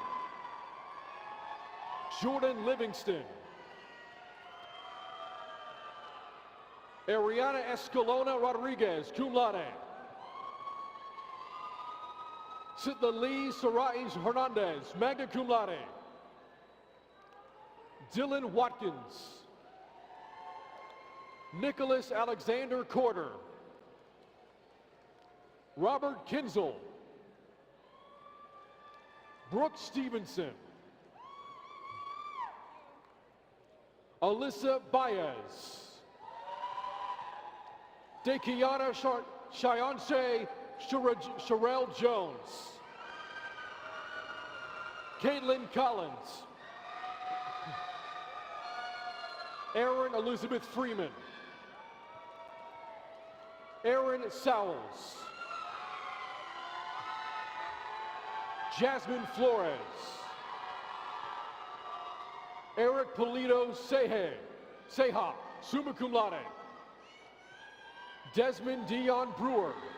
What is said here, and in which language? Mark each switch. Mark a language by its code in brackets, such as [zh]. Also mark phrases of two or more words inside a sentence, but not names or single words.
[en] Jordan Livingston. Ariana Escalona Rodriguez, [la] cum laude. [en] Citlali Sarais Hernandez, [la] magna cum laude. [en] Dylan Watkins. Nicholas Alexander Corder. Robert Kinzel. Brooke Stevenson. Alyssa Baez. Dekiana Shayonse Sherelle Jones. Caitlin Collins. Erin Elizabeth Freeman. Aaron Sowles. Jasmine Flores. Eric Polito Seha, [la] summa cum laude. [en] Desmond Dion Brewer.